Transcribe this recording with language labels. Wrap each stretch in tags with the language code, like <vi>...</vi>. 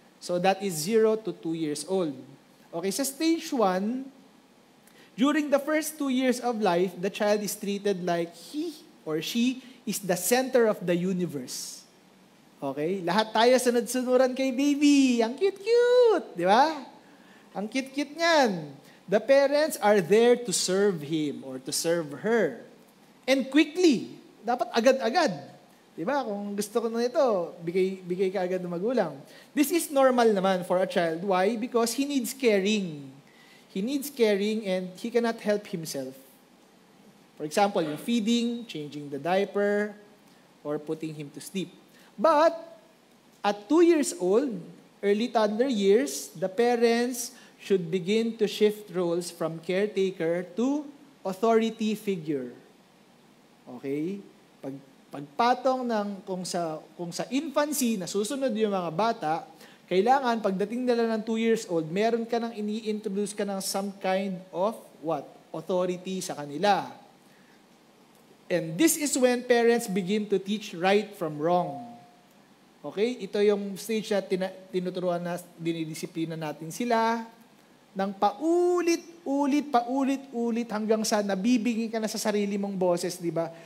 <en>So that is 0 to 2 years old. Okay, sa stage 1, during the first 2 years of life, the child is treated like he or she is the center of the universe. Okay?</en> <tl>Lahat tayo sunod-sunuran kay baby. Ang cute-cute. Di ba? Ang cute-cute niyan.</tl> <en>The parents are there to serve him or to serve her. And quickly.</en> <tl>Dapat agad-agad. Diba? Kung gusto ko na ito, bigay ka agad ng magulang.</tl> <en>This is normal naman for a child. Why? Because he needs caring. He needs caring and he cannot help himself. For example, yung feeding, changing the diaper, or putting him to sleep. But, at 2 years old, early toddler years, the parents should begin to shift roles from caretaker to authority figure. Okay?</en> <tl>Pagpatong ng kung sa infancy, nasusunod yung mga bata, kailangan pagdating nila ng 2 years old, meron ka nang ini-introduce ka ng some kind of what? Authority sa kanila.</tl> <en>And this is when parents begin to teach right from wrong. Okay?</en> <tl>Ito yung stage na tinuturuan na dinidisiplina natin sila ng paulit-ulit hanggang sa nabibigay ka na sa sarili mong boses, di ba?</tl>